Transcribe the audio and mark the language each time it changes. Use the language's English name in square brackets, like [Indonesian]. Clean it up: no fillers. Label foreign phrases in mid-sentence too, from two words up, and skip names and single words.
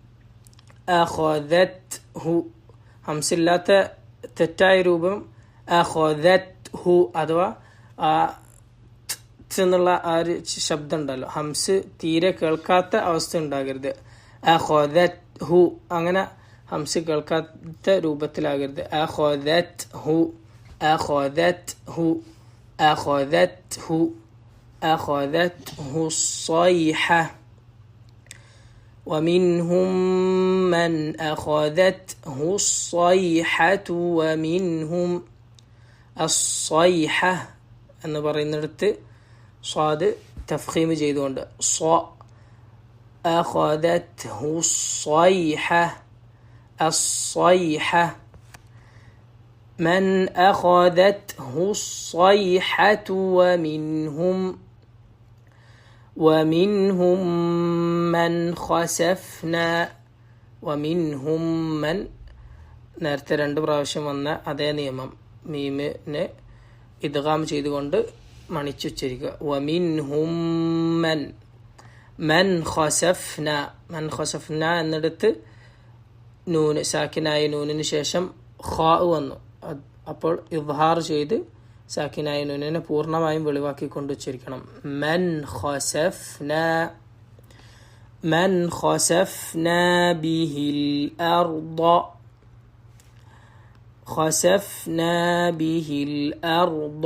[Malayalam] അഖദത്ഹു ഹംസില്ലാത്ത തെറ്റായ രൂപം അഖദത്ഹു അഥവാ എന്നുള്ള ആ ഒരു ശബ്ദം ഉണ്ടല്ലോ, ഹംസ് തീരെ കേൾക്കാത്ത അവസ്ഥ ഉണ്ടാകരുത്. അഖദത്ഹു അങ്ങനെ ഹംസ് കേൾക്കാത്ത രൂപത്തിലാകരുത്. [Arabic] അഖദത്ഹു أخذته الصيحة ومنهم من أخذته الصيحة ومنهم الصيحة [Malayalam] എന്ന് പറയുന്നിടത്ത് സ്വാദ് തഫ്ഖീം ചെയ്തുകൊണ്ട് [Arabic] أخذته الصيحة من أخذته الصيحة ومنهم من خسفنا [Malayalam] നേരത്തെ 2 പ്രാവശ്യം വന്ന അതേ നിയമം മീമിനെ ഇദ്ഗാം ചെയ്തുകൊണ്ട് മണിച്ചുച്ചരിക്കുക. [Arabic] ومنهم من خسفنا [Malayalam] എന്നിടത്ത് നൂന് സാക്കിനായ നൂനിന് ശേഷം ഖാ വന്നു. അപ്പോൾ ഇദ്ഹാർ ചെയ്ത് സാക്കിനായ നൂനിനെ പൂർണ്ണമായും വെളിവാക്കിക്കൊണ്ട് ഉച്ചരിക്കണം. [Arabic] من خسفنا به الأرض.